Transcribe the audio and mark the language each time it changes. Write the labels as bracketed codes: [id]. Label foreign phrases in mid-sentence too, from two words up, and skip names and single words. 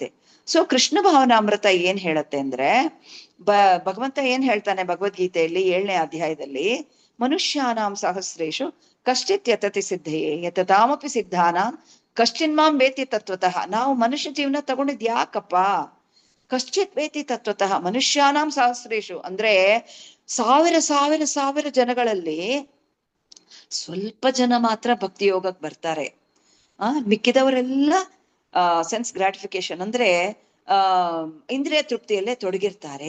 [kn] ಸೊ ಕೃಷ್ಣ ಭಾವನಾಮೃತ ಏನ್ ಹೇಳತ್ತೆ ಅಂದ್ರೆ, ಭಗವಂತ ಏನ್ ಹೇಳ್ತಾನೆ ಭಗವದ್ಗೀತೆಯಲ್ಲಿ 7ನೇ ಅಧ್ಯಾಯದಲ್ಲಿ, [sa] ಮನುಷ್ಯಾನಾಂ ಸಹಸ್ರೇಶು ಕಶ್ಚಿತ್ ಯತತಿ ಸಿದ್ಧಯೇ ಯತತಾಮಪಿ ಸಿದ್ಧಾನಾಂ ಕಶ್ಚಿನ್ಮಾಂ ವೇತಿ ತತ್ವತಃ. [kn] ನಾವು ಮನುಷ್ಯ ಜೀವನ ತಗೊಂಡಿದ್ ಯಾಕಪ್ಪ? [sa] ಕಶ್ಚಿತ್ ವೇತಿ ತತ್ವತಃ ಮನುಷ್ಯಾನಾಂ ಸಹಸ್ರೇಶು [kn] ಅಂದ್ರೆ ಸಾವಿರ ಸಾವಿರ ಸಾವಿರ ಜನಗಳಲ್ಲಿ ಸ್ವಲ್ಪ ಜನ ಮಾತ್ರ ಭಕ್ತಿ ಯೋಗಕ್ಕೆ ಬರ್ತಾರೆ. ಮಿಕ್ಕಿದವರೆಲ್ಲ [en] sense gratification [kn] ಅಂದ್ರೆ ಇಂದ್ರಿಯ ತೃಪ್ತಿಯಲ್ಲೇ ತೊಡಗಿರ್ತಾರೆ.